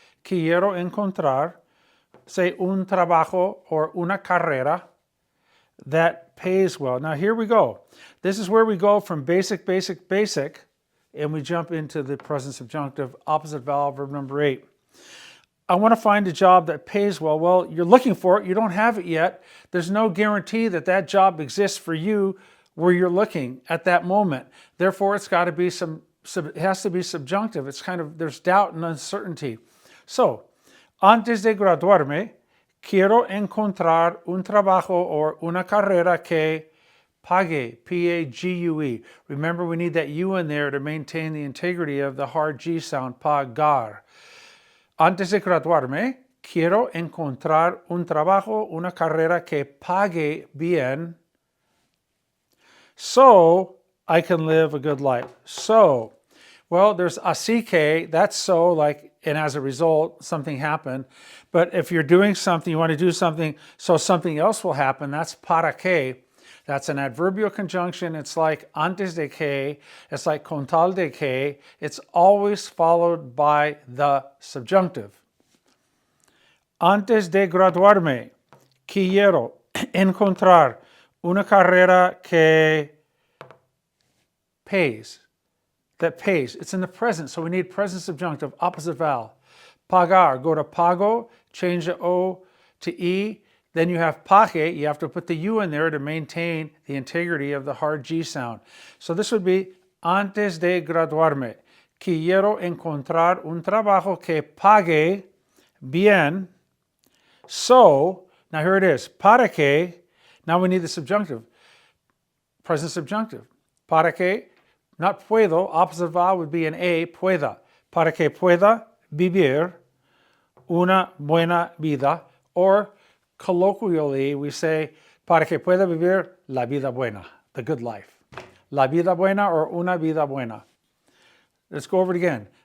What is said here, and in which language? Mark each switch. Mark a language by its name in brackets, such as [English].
[Spanish] Quiero encontrar, say un trabajo or una carrera [English] that pays well. Now here we go. This is where we go from basic, and we jump into the present subjunctive, opposite vowel, verb number 8. I want to find a job that pays well. Well, you're looking for it. You don't have it yet. There's no guarantee that that job exists for you where you're looking at that moment. Therefore, it's got to be it has to be subjunctive. It's kind of, there's doubt and uncertainty. So, [Spanish] antes de graduarme, quiero encontrar un trabajo or una carrera que pague, P-A-G-U-E. [English] Remember, we need that U in there to maintain the integrity of the hard G sound, pagar. [Spanish] Antes de graduarme, quiero encontrar un trabajo, una carrera que pague bien, [English] so I can live a good life. So, well, there's [Spanish] así que, [English] that's so, like, and as a result, something happened. But if you're doing something, you want to do something so something else will happen, that's para que. That's an adverbial conjunction. It's like [Spanish] antes de que. [English] It's like [Spanish] con tal de que. [English] It's always followed by the subjunctive. [Spanish] Antes de graduarme, quiero encontrar una carrera que pays. [English] That pays. It's in the present, so we need present subjunctive, opposite vowel. Pagar, go to pago, change the O to E. Then you have pague, you have to put the U in there to maintain the integrity of the hard G sound. So this would be [Spanish] antes de graduarme. Quiero encontrar un trabajo que pague bien. [English] So, now here it is, para que, now we need the subjunctive, present subjunctive. Para que, not puedo, opposite vowel would be an A, pueda. [Spanish] Para que pueda vivir una buena vida, [English] or colloquially, we say, [Spanish] para que pueda vivir la vida buena, [English] the good life. [Spanish] La vida buena [English] or [Spanish] una vida buena. [English] Let's go over it again.